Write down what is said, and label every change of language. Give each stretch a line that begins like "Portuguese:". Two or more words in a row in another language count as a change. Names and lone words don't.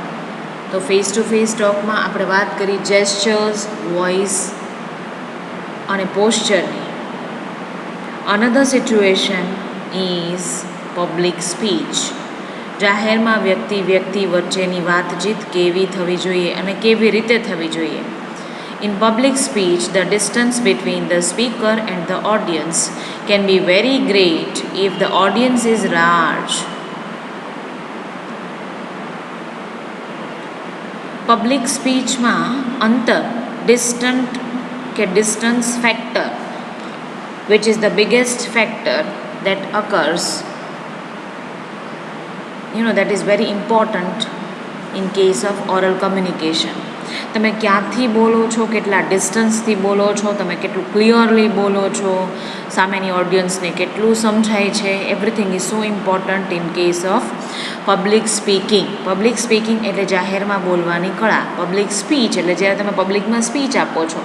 Gujarati: તો
English: face to face
Gujarati: ટોકમાં આપણે વાત કરી
English: gestures, voice
Gujarati: અને પોસ્ચરની.
English: another situation is public speech.
Gujarati: જાહેરમાં વ્યક્તિ વચ્ચેની વાતચીત કેવી થવી જોઈએ અને કેવી રીતે થવી જોઈએ.
English: In public speech, the distance between the speaker and the audience can be very great if the audience is large. Public speech
Gujarati: માં અંતર,
English: distance factor, which is the biggest factor that occurs, that is very important in case of oral communication.
Gujarati: તમે ક્યાંથી બોલો છો, કેટલા ડિસ્ટન્સથી બોલો છો, તમે કેટલું ક્લિયરલી બોલો છો, સામેની ઓડિયન્સને કેટલું સમજાય છે,
English: everything is so important in case of public speaking. public speaking
Gujarati: એટલે જાહેરમાં બોલવાની કળા.
English: public speech
Gujarati: એટલે જ્યારે તમે પબ્લિકમાં સ્પીચ આપો છો.